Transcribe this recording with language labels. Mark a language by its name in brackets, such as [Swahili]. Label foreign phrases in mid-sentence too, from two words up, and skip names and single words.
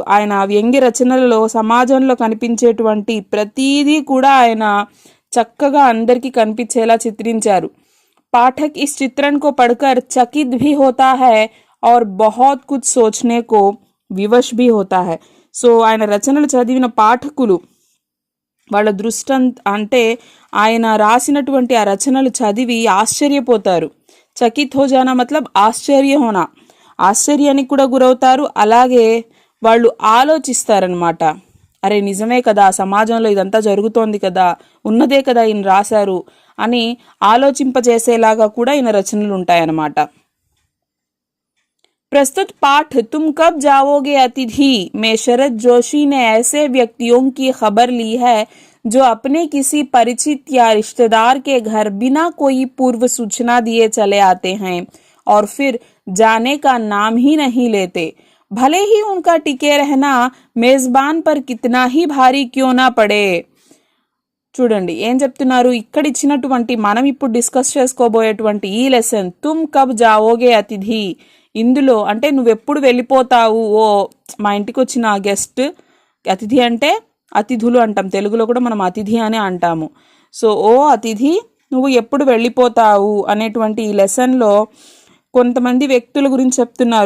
[Telugu] ఆయన వ్యంగ్య రచనలలో సమాజంలో కనిపించేటువంటి ప్రతీదీ కూడా ఆయన చక్కగా అందరికీ కనిపించేలా చిత్రించారు. [Hindi] पाठक इस चित्रण को पढ़कर चकित भी होता है और बहुत कुछ सोचने को विवश भी होता है. [Telugu] సో ఆయన రచనలు చదివిన పాఠకులు వాళ్ళ దృష్టి అంటే ఆయన రాసినటువంటి ఆ రచనలు చదివి ఆశ్చర్యపోతారు. [Hindi] चकित हो जाना मतलब आश्चर्य होना, [Telugu] ఆశ్చర్యానికి కూడా గురవుతారు. అలాగే వాళ్ళు ఆలోచిస్తారనమాట. అరే నిజమే కదా, సమాజంలో ఇదంతా జరుగుతోంది కదా, ఉన్నదే కదా ఈయన రాశారు అని ఆలోచింపజేసేలాగా కూడా ఈయన రచనలు ఉంటాయన్నమాట. [Hindi] प्रस्तुत पाठ तुम कब जाओगे अतिथि में शरद जोशी ने ऐसे व्यक्तियों की खबर ली है जो अपने किसी परिचित या रिश्तेदार के घर बिना कोई पूर्व सूचना दिए चले आते हैं और फिर जाने का नाम ही नहीं लेते, भले ही उनका टिके रहना मेजबान पर कितना ही भारी क्यों ना पड़े. [Telugu] చూడండి ఏం చెప్తున్నారు ఇక్కడ ఇచ్చినటువంటి మనం ఇప్పుడు డిస్కస్ చేసుకోబోయేటువంటి ఈ లెసన్ తుమ్ కబ్ జావోగే అతిథి, ఇందులో అంటే నువ్వెప్పుడు వెళ్ళిపోతావు, ఓ మా ఇంటికి వచ్చిన గెస్ట్, అతిథి అంటే అతిథులు అంటాం, తెలుగులో కూడా మనం అతిథి అని అంటాము. సో ఓ అతిథి నువ్వు ఎప్పుడు వెళ్ళిపోతావు అనేటువంటి ఈ లెసన్లో కొంతమంది వ్యక్తుల గురించి చెప్తున్నారు.